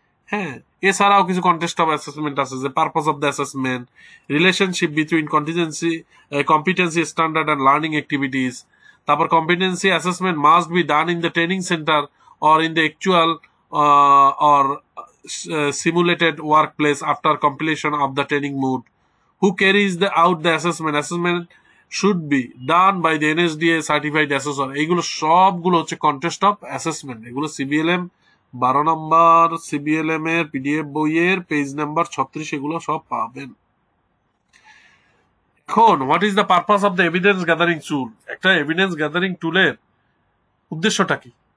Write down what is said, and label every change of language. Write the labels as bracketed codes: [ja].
[bn] হ্যাঁ, এছাড়াও কিছু [en] Contest of assessment আছে, যে purpose of the assessment, relationship between competency standard and learning activities. তারপর competency assessment must be done in the training centre or in the actual or simulated workplace after completion of the training mood. Who carries out the assessment? Assessment should be done by the NSDA certified assessor. [bn] এইগুলো সবগুলো হচ্ছে [en] Contest of assessment. [bn] এগুলো সিবিএলএম 12 নম্বর সিবিএলএম এর PDF বইয়ের page number 36 এগুলো সব পাবেন। [en] এখন what is the purpose of the evidence gathering tool? [bn] একটা এভিডেন্স গ্যাদারিং টুলের উদ্দেশ্যটা কি?